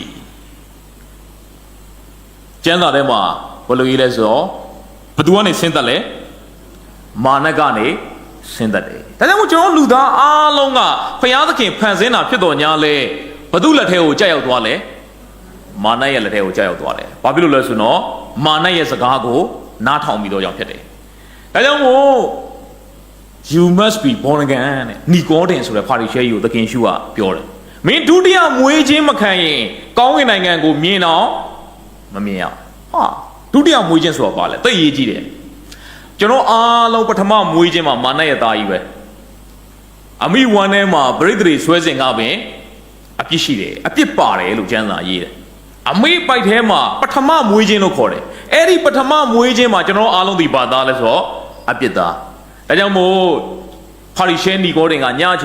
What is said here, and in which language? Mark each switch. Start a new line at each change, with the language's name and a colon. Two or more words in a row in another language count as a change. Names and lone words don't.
Burmese: ကျမ်းစာထဲမှာဘယ်လိုရေးလဲဆိုတော့ဘသူကနေဆင်းသက်လဲမာနကနေဆင်းသက်တယ်ဒါကြောင့်မို့ကျွန်တော်လူသားအားလုံးကဘုရားသခင်ဖန်ဆင်းတာဖြစ်တော်ညာလဲဘသူလက်ထဲကိုကြောက်ရောက်သွားလဲမာနရဲ့လက်ထဲကိုကြောက်ရောက်သွားတယ်ဘာဖြစ်လို့လဲဆိုတော့မာနရဲ့စကားကိုနားထောင်ပြီးတော့ကြောင့်ဖြစ်တယ်ဒါကြောင့်မို့
English: you must be born again
Burmese: တဲ့နီကောဒင်ဆိုတဲ့ပါရီရှဲကြီးကိုသခင်ရှုကပြောတယ် မင်းဒုတိယမွေးခြင်းမခံရင်ကောင်းကင်နိုင်ငံကိုမြင်တော့မမြင်ရဟာဒုတိယမွေးခြင်းဆိုတာပါလေသိရေးကြည့်တယ်ကျွန်တော်အားလုံးပထမမွေးခြင်းမှာမာနရဲ့သားကြီးပဲအမိဝမ်းထဲမှာပရိသေတွေဆွဲစဉ်ကပင်အပြစ်ရှိတယ်အပြစ်ပါတယ်လို့ကျမ်းစာရေးတယ်အမိပိုက်ထဲမှာပထမမွေးခြင်းလို့ခေါ်တယ်အဲ့ဒီပထမမွေးခြင်းမှာကျွန်တော်အားလုံးဒီဘာသားလဲဆိုတော့အပြစ်သားဒါကြောင့်မို့ပါရီရှဲနီကောဒင်ကညအ